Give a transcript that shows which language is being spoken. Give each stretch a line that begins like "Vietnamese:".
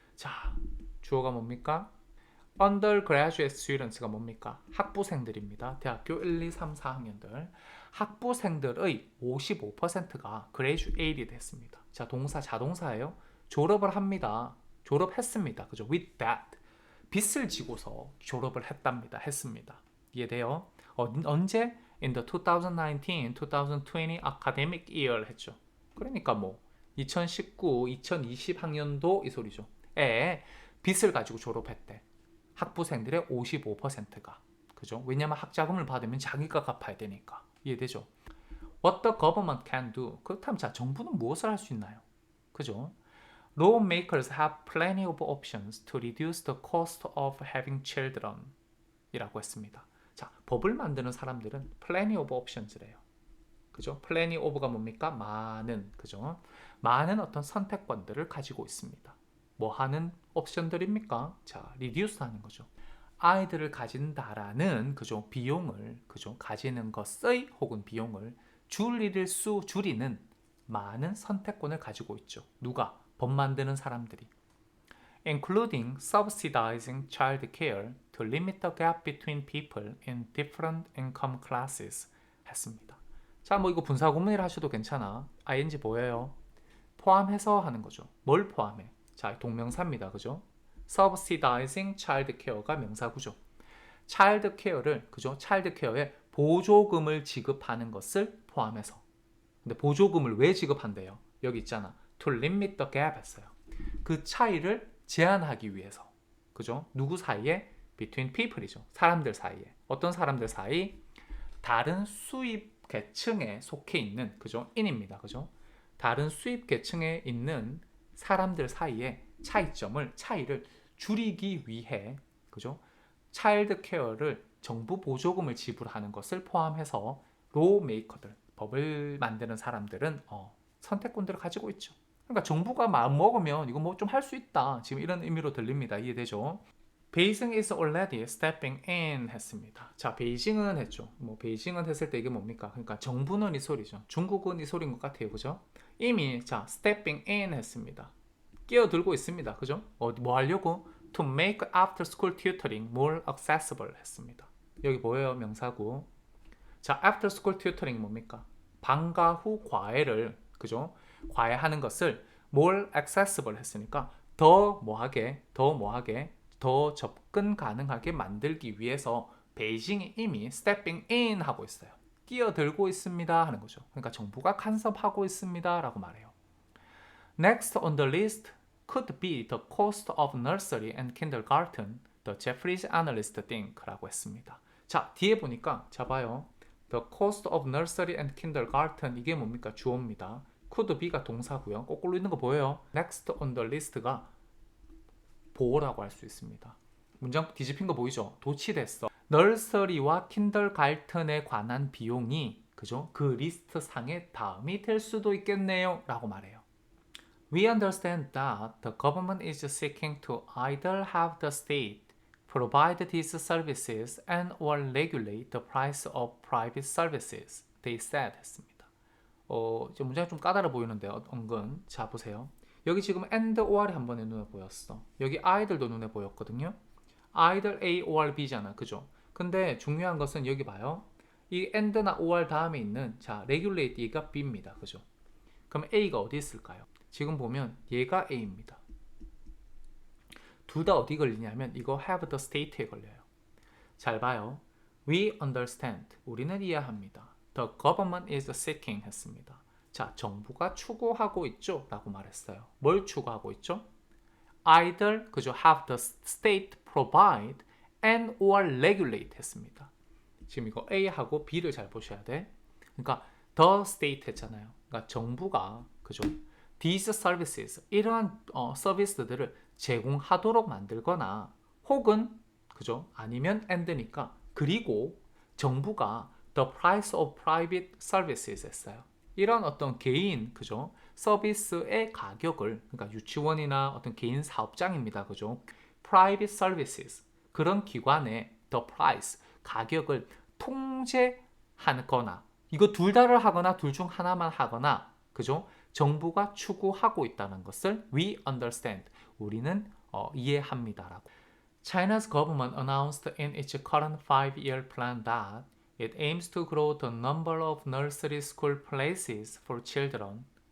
Korean: 자, 주어가 뭡니까?
English: undergraduate students
Korean: 가 뭡니까? 학부생들입니다. 대학교 1, 2, 3, 4학년들. 학부생들의 55%가
English: graduated
Korean: 했습니다. 자, 동사 자동사예요. 졸업을 합니다. 졸업했습니다. 그죠?
English: with that.
Korean: 빚을 지고서 졸업을 했답니다. 했습니다. 이해돼요? 언제?
English: In the 2019-2020 academic year
Korean: 했죠. 그러니까 뭐 2019, 2020 학년도 이 소리죠. 빚을 가지고 졸업했대. 학부생들의 55%가. 그죠? 왜냐면 학자금을 받으면 자기가 갚아야 되니까. 이해되죠?
English: What the government can do.
Korean: 그렇다면 자, 정부는 무엇을 할 수 있나요? 그죠?
English: Lawmakers have plenty of options to reduce the cost of having children
Korean: 이라고 했습니다. 자, 법을 만드는 사람들은
English: plenty of options
Korean: 래요. 그죠?
English: plenty of
Korean: 가 뭡니까? 많은, 그죠? 많은 어떤 선택권들을 가지고 있습니다. 뭐 하는 옵션들입니까? 자, reduce 하는 거죠. 아이들을 가진다라는 그죠? 비용을 그죠? 가지는 것의 혹은 비용을 줄이는 많은 선택권을 가지고 있죠. 누가? 법 만드는 사람들이.
English: Including subsidizing child care to limit the gap between people in different income classes
Korean: 했습니다. 자, 뭐 이거 분사구문이라 하셔도 괜찮아. ing 보여요? 포함해서 하는 거죠. 뭘 포함해? 자, 동명사입니다. 그죠?
English: subsidizing child care
Korean: 가 명사구죠. 차일드 케어를 그죠? 차일드 케어에 보조금을 지급하는 것을 포함해서. 근데 보조금을 왜 지급한대요? 여기 있잖아.
English: To limit the gap
Korean: 했어요. 그 차이를 제한하기 위해서. 그죠? 누구 사이에?
English: Between people이죠.
Korean: 사람들 사이에. 어떤 사람들 사이? 다른 수입 계층에 속해 있는 그죠? 인입니다. 그죠? 다른 수입 계층에 있는 사람들 사이에 차이를 줄이기 위해 그죠? 차일드 케어를 정부 보조금을 지불하는 것을 포함해서 로 메이커들, 법을 만드는 사람들은 선택권들을 가지고 있죠. 그러니까 정부가 마음 먹으면 이거 뭐 좀 할 수 있다. 지금 이런 의미로 들립니다. 이해되죠?
English: 베이징 is already stepping in
Korean: 했습니다. 자, 베이징은 했죠. 뭐 베이징은 했을 때 이게 뭡니까? 그러니까 정부는 이 소리죠. 중국은 이 소리인 것 같아요. 그죠? 이미 자,
English: stepping in
Korean: 했습니다. 끼어들고 있습니다. 그죠? 뭐 하려고?
English: To make after school tutoring more accessible
Korean: 했습니다. 여기 뭐예요? 명사구.
English: 자, after school tutoring
Korean: 뭡니까? 방과 후 과외를 그죠? 과외하는 것을
English: more accessible
Korean: 했으니까 더 뭐하게 더 접근 가능하게 만들기 위해서 베이징이 이미
English: stepping in
Korean: 하고 있어요. 끼어들고 있습니다 하는 거죠. 그러니까 정부가 간섭하고 있습니다 라고 말해요.
English: Next on the list could be the cost of nursery and kindergarten, the Jeffries analyst think
Korean: 라고 했습니다. 자, 뒤에 보니까 자 봐요.
English: The cost of nursery and kindergarten
Korean: 이게 뭡니까? 주어입니다.
English: could be
Korean: 가 동사고요. 거꾸로 있는 거 보여요?
English: Next on the list
Korean: 가 보호라고 할 수 있습니다. 문장 뒤집힌 거 보이죠? 도치됐어. 널서리와 킨더가르텐에 관한 비용이 그죠? 그 리스트 상의 다음이 될 수도 있겠네요 라고 말해요.
English: We understand that the government is seeking to either have the state provide these services and or regulate the price of private services. They said
Korean: 했습니다. 문장이 좀 까다로워 보이는데요. 은근. 자, 보세요. 여기 지금 and or이 한 번에 눈에 보였어. 여기 either도 눈에 보였거든요.
English: either A or B
Korean: 잖아. 그죠? 근데 중요한 것은 여기 봐요. 이 and나 or 다음에 있는 자, regulate가 B입니다. 그죠? 그럼 A가 어디 있을까요? 지금 보면 얘가 A입니다. 둘 다 어디 걸리냐면 이거
English: have the state
Korean: 에 걸려요. 잘 봐요.
English: We understand.
Korean: 우리는 이해합니다.
English: The government is seeking
Korean: 했습니다. 자, 정부가 추구하고 있죠? 라고 말했어요. 뭘 추구하고 있죠? Either, 그죠?
English: Have the state provide and or regulate
Korean: 했습니다. 지금 이거 A하고 B를 잘 보셔야 돼. 그러니까
English: the state
Korean: 했잖아요. 그러니까 정부가, 그죠?
English: These services,
Korean: 이러한 서비스들을 제공하도록 만들거나 혹은, 그죠? 아니면 and니까 그리고 정부가
English: the price of private services
Korean: 했어요. 이런 어떤 개인 그죠 서비스의 가격을 그러니까 유치원이나 어떤 개인 사업장입니다. 그죠?
English: private services
Korean: 그런 기관의
English: the price
Korean: 가격을 통제하거나 이거 둘 다를 하거나 둘 중 하나만 하거나 그죠? 정부가 추구하고 있다는 것을
English: we understand
Korean: 우리는 이해합니다라고.
English: China's government announced in its current 5-year plan that it aims to grow the number of nursery school places for children.